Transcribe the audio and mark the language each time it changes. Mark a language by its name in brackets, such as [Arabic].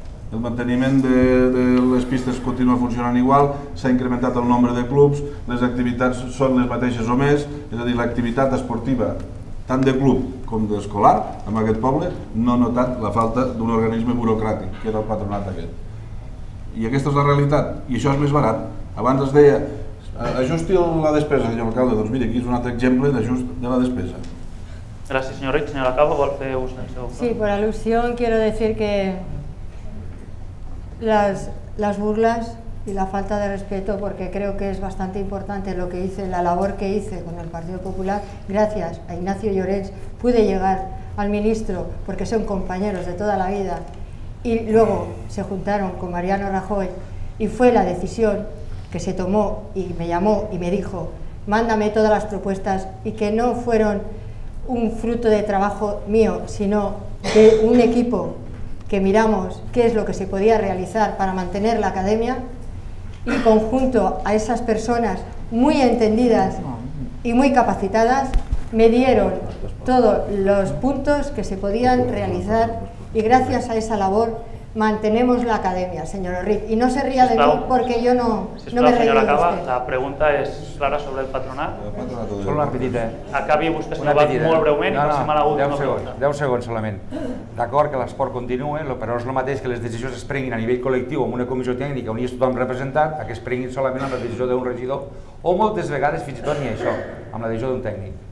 [Catalan] El manteniment de les pistes continua funcionant igual, s'ha incrementat el nombre de clubs, les activitats són les mateixes o més, és a dir, l'activitat esportiva, tant de club com d'escolar, en aquest poble, no ha notat la falta d'un organisme burocràtic, que era el patronat aquest. I aquesta és la realitat, i això és més barat. Abans es deia, ajusti la despesa, senyor alcalde, doncs mira, aquí és un altre exemple d'ajust de la despesa. [Spanish] Gracias, señor Rich. Señora Cabo, [Catalan] ¿vol fer ús del seu? [Spanish] Sí, por alusión quiero decir que las burlas y la falta de respeto, porque creo que es bastante importante lo que hice, la labor que hice con el Partido Popular, gracias a Ignacio Llorens pude llegar al ministro porque son compañeros de toda la vida, y luego se juntaron con Mariano Rajoy y fue la decisión que se tomó, y me llamó y me dijo, mándame todas las propuestas, y que no fueron un fruto de trabajo mío, sino de un equipo que miramos qué es lo que se podía realizar para mantener la academia, y conjunto a esas personas muy entendidas y muy capacitadas me dieron todos los puntos que se podían realizar, y gracias a esa labor mantenemos la academia, señor Orrit. Y no se ría de mí porque yo no me reí de usted. [Catalan] La pregunta és clara sobre el patronat. Solo una petita. Acabi vostè, senyor Bach, molt breument, i passem a l'última pregunta. 10 segons solament. D'acord que l'esport continua, però és el mateix que les decisions es prenguin a nivell col·lectiu amb una comissió tècnica on hi és tothom representat, a que es prenguin solament amb la decisió d'un regidor, o moltes vegades fins i tot ni això, amb la decisió d'un tècnic.